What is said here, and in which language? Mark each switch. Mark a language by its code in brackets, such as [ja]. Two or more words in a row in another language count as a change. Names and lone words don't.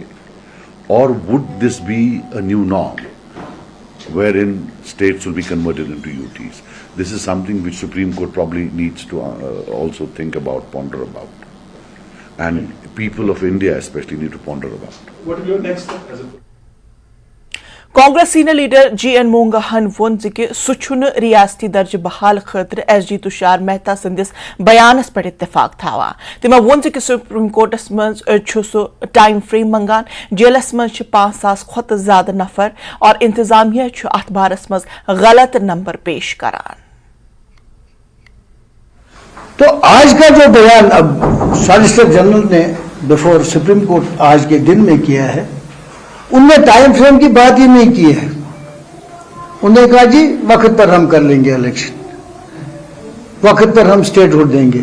[en] Or would this be a new norm wherein states will be converted into UTs? This is something which Supreme Court probably needs to also think about, ponder about. And people of India especially need to ponder about. What will be your next step as a [ks] कांग्रेस [en] senior leader [ks] GN मोंगहन वोन कि सुन रियासती दर्ज बहाल खतर SG तुषार मेहता संदिस बयानस पे इत्तेफाक थावा। तिमो वोन कि सुप्रीम कोर्टस मज सह [en] time frame [ks] मंगान, जेलस मज 5,000 खोत ज्यादा नफर और इंतजामिया अत बारस मज गलत नंबर पेश करान। [hi] तो आज का जो बयान अब [en] solicitor general [hi] ने [en] before Supreme Court [hi] आज के दिन में किया है, उनने [en] time frame [hi] की बात ही नहीं की है। उन्होंने कहा जी वक्त पर हम कर लेंगे इलेक्शन, वक्त पर हम स्टेटहुड देंगे।